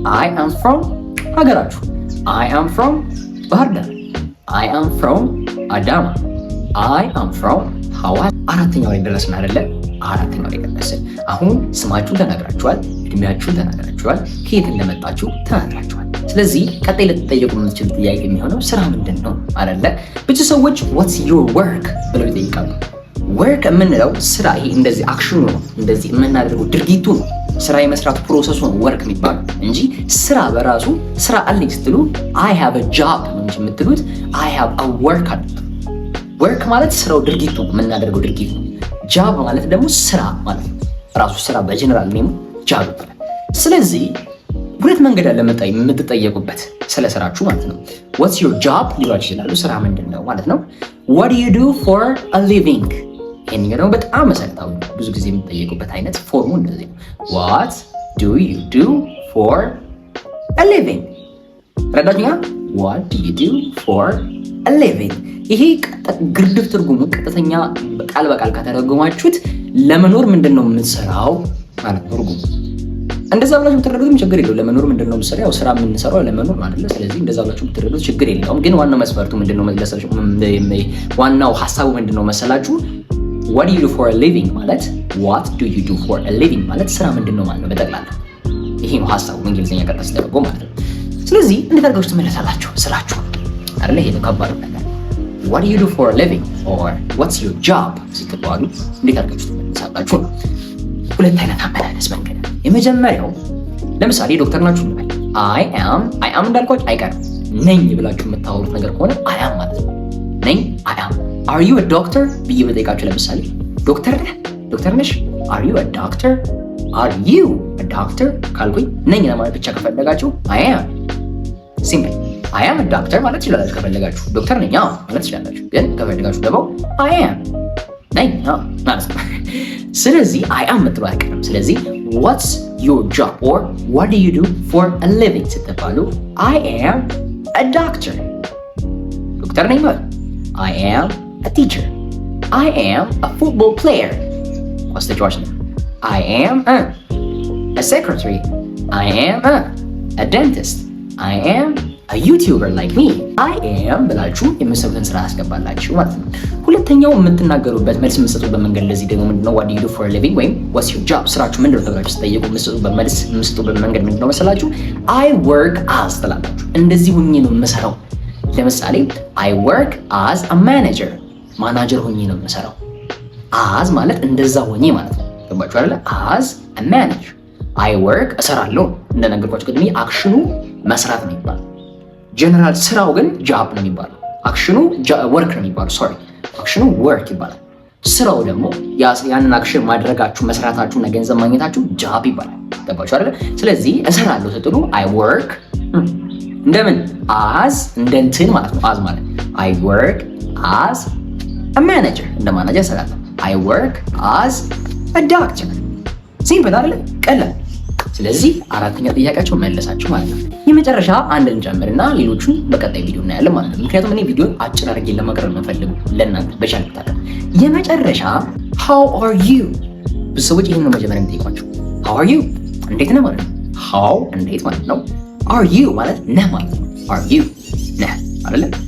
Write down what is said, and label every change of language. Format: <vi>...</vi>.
<en>I am from ሀገራችሁ። I am from ባህር ዳር። I am from አዳማ። I am from ሐዋሳ።</en> <am>አራተኛው ላይ ደረስን አይደለ? አራተኛው ላይ ደረስን። አሁን ስማችሁን ተናግራችኋል፣ እድሜያችሁን ተናግራችኋል፣ ከየት እንደመጣችሁ ተናግራችኋል። ስለዚህ ቀጣይ ልትጠየቁ የምትችሉ ጥያቄ የሚሆነው ስራ ምንድን ነው አይደለ? ብዙ ሰዎች</am> <en>what's your work</en> <am>ብለው ይጠይቃሉ። ወርክ የምንለው ስራ፣ ይሄ እንደዚህ አክሽኑ ነው፣ እንደዚህ የምናደርገው ድርጊቱ ነው። ስራ የመስራት ፕሮሰሱ ነው ወርክ የሚባለው እንጂ ስራ በራሱ ስራ አለኝ ስትሉ</am> <en>I have a job</en> <am>ነው እንጂ የምትሉት</am> <en>I have a work</en> <am>አይደለም። ወርክ ማለት ስራው ድርጊቱ የምናደርገው ድርጊት ነው። ጃብ ማለት ደግሞ ስራ ማለት ነው። ራሱ ስራ በጀነራል ኔም ጃብ ይባላል። ስለዚህ ሁለት መንገድ አለ የምትጠየቁበት ስለ ስራችሁ ማለት ነው።</am> <en>what's your job</en> <am>ሊሏችሁ ይችላሉ። ስራ ምንድን ነው ማለት ነው።</am> <en>what do you do for a living?</en> <am>ይሄን ደግሞ በጣም መሰረታዊ ነው። ብዙ ጊዜ የምትጠየቁበት አይነት ፎርሙ እንደዚህ ነው።</am> <en>what do you do for a living?</en> <am>ረዳችኛ?</am> <en>what do you do for a living?</en> <am>ይሄ ግርድፍ ትርጉሙ ቀጥተኛ ቃል በቃል ከተረጎማችሁት ለመኖር ምንድነው የምትሰራው ማለት ነው ትርጉሙ። እንደዛ ብላችሁ ብትረዱትም ችግር የለውም። ለመኖር ምንድነው የምትሰራው? ያው ስራ የምንሰራው ለመኖር ማለት ነው። ስለዚህ እንደዛ ብላችሁ ብትረዱት ችግር የለውም። ግን ዋናው መስፈርቱ ምንድነው መለሳችሁ? ዋናው ሐሳቡ ምንድነው መሰላችሁ?</am> <en>what do you do for a living</en> <am>ማለት what do you do for a living ማለት ስራ ምንድነው ማለት ነው በጠቅላላ። ይሄ ነው ሐሳቡ እንግሊዝኛ ቀጥታ ሲተረጎም ማለት ነው። ስለዚህ እንዴት አድርጋችሁ ትመለሳላችሁ ስራችሁ አይደል? ይሄ ነው ከባድ ነገር።</am> <en>what do you do for a living or what's your job</en> <am>ስትባሉ እንዴት አድርጋችሁ ትመለሳላችሁ? ሁለት አይነት አመላለስ መንገድ። የመጀመሪያው ለምሳሌ ዶክተር ናችሁ እንበል። I am እንዳልኳችሁ አይቀርም ነኝ ብላችሁ የምታወሩት ነገር ከሆነ I am ማለት ነው። ነኝ I am።</am> <en>are you a doctor</en> <am>ብዬ በጠይቃችሁ ለምሳሌ ዶክተር ነህ? ዶክተር ነሽ?</am> <en>are you a doctor? are you a doctor ካልኩኝ ነኝ ለማለት ብቻ ከፈለጋችሁ I am ሲምፕል I am a doctor ማለት ትችላላችሁ።</en> <am>ከፈለጋችሁ ዶክተር ነኝ ማለት ትችላላችሁ።</am> <en>ግን ከፈለጋችሁ ደግሞ I am ነኝ ማለት ነው። ስለዚህ I am የምትለው አይቀርም። ስለዚህ what's your job or what do you do for a living ስትባሉ I am a doctor ዶክተር ነኝ ማለት I am a teacher. I am a football player.</en> <am>ኳስ ተጫዋች ነኝ።</am> <en>I am a secretary. I am a dentist. I am a YouTuber like me.</en> <am>I am ብላችሁ የምትሰሩትን ስራ አስገባላችሁ ማለት ነው። ሁለተኛው የምትናገሩበት መልስ የምትሰጡበት መንገድ ለዚህ ደግሞ ምንድነው?</am> <en>what do you do for a living</en> <am>ወይም</am> <en>what's your job</en> <am>ስራችሁ ምንድነው ተብላችሁ ስትጠየቁ የምትሰጡበት መንገድ ምንድነው መሰላችሁ? I work as ትላላችሁ። እንደዚህ ሆኜ ነው የምሰራው። ለምሳሌ</am> <en>I work as a manager</en> <am>ማናጀር ሆኜ ነው የምሰራው። as ማለት እንደዛ ሆኜ ማለት ነው። ገባችሁ አይደለ? as a manager I work እሰራለሁ። እንደነገርኳችሁ ቅድም አክሽኑ መስራት ነው የሚባለው። ጀነራል ስራው ግን ጃብ ነው የሚባለው። አክሽኑ ወርክ ነው የሚባለው። ሶሪ አክሽኑ ወርክ ይባላል። ስራው ደግሞ ያንን አክሽን ማድረጋችሁ መስራታችሁ እና ገንዘብ ማግኘታችሁ ጃብ ይባላል። ገባችሁ አይደለ? ስለዚህ እሰራለሁ ስትሉ I work እንደምን as እንደንትን ማለት ነው። as ማለት</am> <en>I work as a manager</en> <am>እንደ ማናጀር እሰራለሁ።</am> <en>I work as a doctor</en> <am>ሲምፕል አይደለ? ቀላል። ስለዚህ አራተኛ ጥያቄያቸው መለሳችሁ ማለት ነው። የመጨረሻ አንድ እንጨምርና ሌሎቹን በቀጣይ ቪዲዮ እናያለን ማለት ነው። ምክንያቱም እኔ ቪዲዮ አጭር አድርጌ ለማቅረብ የምፈልገው ለእናንተ በቻልኩት አቅም። የመጨረሻ</am> <en>how are you?</en> <am>ብዙ ሰዎች ይሄን ነው መጀመሪያ የሚጠይቋቸው።</am> <en>how are you</en> <am>እንዴት ነህ ማለት ነው። how እንዴት ማለት ነው። are you ማለት ነህ ማለት ነው። are you ነህ አይደለ?</am>